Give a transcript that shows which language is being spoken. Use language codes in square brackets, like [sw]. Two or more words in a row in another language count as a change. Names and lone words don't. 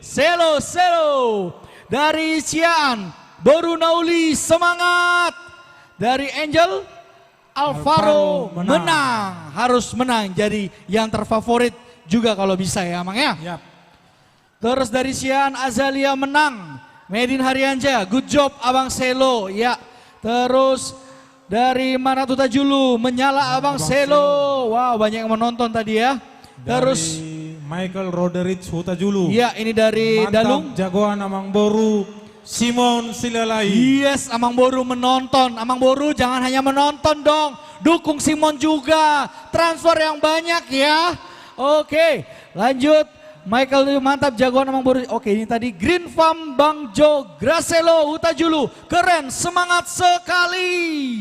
[id] Selo. Dari Cian, Boru Nauli, semangat. Dari Angel, Alvaro menang, harus menang jadi yang terfavorit juga kalau bisa ya Mang ya. Yap. Terus dari Sian Azalia menang, Medin Haryanja, [en] good job [id] Abang Selo ya. Terus dari Manat Hutajulu menyala Abang Selo, wow banyak yang menonton tadi ya. Terus dari Michael Roderick Hutajulu. ya ini dari Mantap, Dalung. jagoan Amang Boru. Simon Silalai. Yes, Amang Boru menonton. Amang Boru jangan hanya menonton dong. Dukung Simon juga. Transfer yang banyak ya. Oke, lanjut. Michael mantap jagoan Amang Boru. Oke, ini tadi Green Farm Bang Jo Gracelo Hutajulu. Keren, semangat sekali.